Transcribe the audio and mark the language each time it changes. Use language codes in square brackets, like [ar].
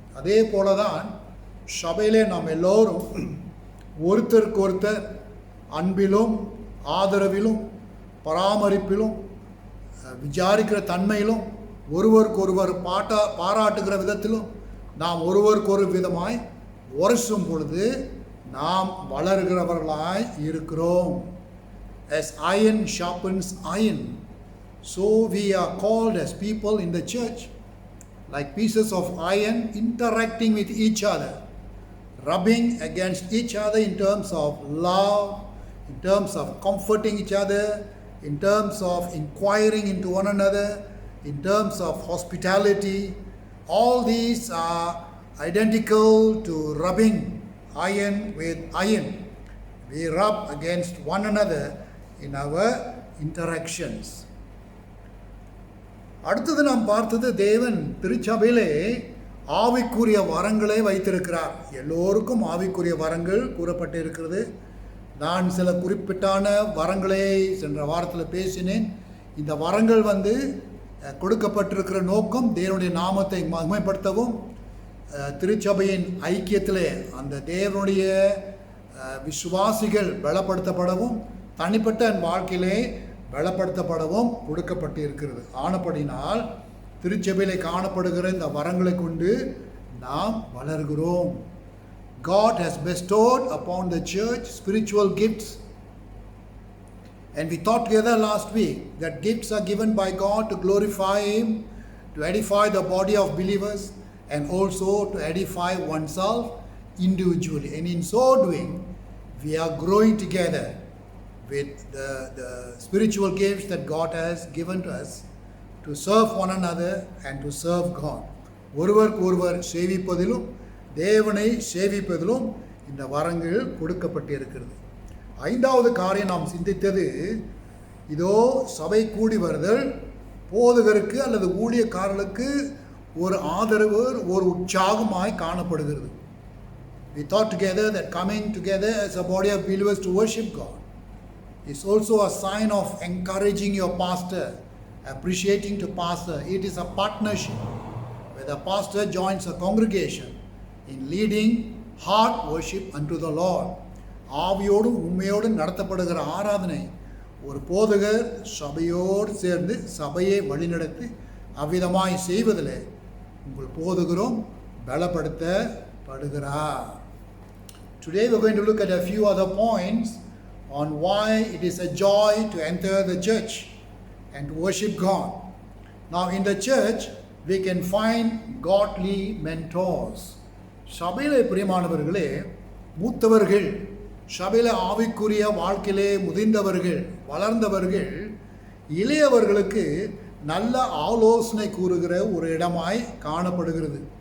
[ta] அதே போல தான் சபையிலே நாம் எல்லோரும் ஒருத்தருக்கு ஒருத்தர் அன்பிலும் ஆதரவிலும் பராமரிப்பிலும் விசாரிக்கிற தன்மையிலும் ஒருவருக்கு ஒருவர் பாராட்டுகிற விதத்திலும் நாம் ஒருவருக்கொரு விதமாய் உரசும் பொழுது நாம் வளர்கிறவர்களாய் இருக்கிறோம். [en] As iron sharpens iron, so we are called as people in the church, like pieces of iron interacting with each other, rubbing against each other in terms of love, in terms of comforting each other, in terms of inquiring into one another, in terms of hospitality. All these are identical to rubbing iron with iron. We rub against one another in our interactions. [ta] அடுத்தது நாம் பார்த்தது தேவன் திருச்சபையிலே ஆவிக்குரிய வரங்களை வைத்திருக்கிறார். எல்லோருக்கும் ஆவிக்குரிய வரங்கள் கூறப்பட்டிருக்கிறது. நான் சில குறிப்பிட்டான வரங்களை சென்ற வாரத்தில் பேசினேன். இந்த வரங்கள் கொடுக்கப்பட்டிருக்கிற நோக்கம் தேவனுடைய நாமத்தை மகிமைப்படுத்தவும், திருச்சபையின் ஐக்கியத்திலே அந்த தேவனுடைய விசுவாசிகள் பலப்படுத்தப்படவும், தனிப்பட்ட வாழ்க்கையிலே பலப்படுத்தப்படவும் கொடுக்கப்பட்டு இருக்கிறது. ஆனபடினால் திருச்சபையிலே காணப்படுகிற இந்த வரங்களை கொண்டு நாம் வளர்கிறோம். [en] God has bestowed upon the church spiritual gifts, and we thought together last week that gifts are given by God to glorify Him, to edify the body of believers, and also to edify oneself individually. And in so doing, we are growing together with the spiritual gifts that God has given to us to serve one another and to serve God. [ta] ஒருவருக்கு ஒருவர் சேவிப்பதிலும் தேவனை சேவிப்பதிலும் இந்த வரங்கள் கொடுக்கப்பட்டிருக்கிறது. 5வது காரியம் நாம் சிந்தித்தது, இதோ சபை கூடி வருதல் போதகருக்கு அல்லது ஊழியக்காரர்களுக்கு ஒரு ஆதரவு, ஒரு உற்சாகமாய் காணப்படுகிறது. [en] We thought together that coming together as a body of believers to worship God is also a sign of encouraging your pastor, appreciating to pastor. It is a partnership where the pastor joins a congregation in leading heart worship unto the Lord. [ta] ஆவியோடும் உண்மையோடும் நடத்தப்படுகிற ஆராதனை ஒரு போதகர் சபையோடு சேர்ந்து சபையை வழிநடத்தி அவ்விதமாய் செய்வதில் உங்கள் போதகரும் பலப்படுத்தப்படுகிறார். [en] Today we are going to look at a few other points on why it is a joy to enter the church and to worship God. Now in the church we can find godly mentors. [ta] சபையிலே பிரியமானவர்களே, மூத்தவர்கள், சபையிலே ஆவிக்குரிய வாழ்க்கையிலே முதிர்ந்தவர்கள், வளர்ந்தவர்கள் இளையவர்களுக்கு நல்ல ஆலோசனை கூறுகிற ஒரு இடமாய் காணப்படுகிறது.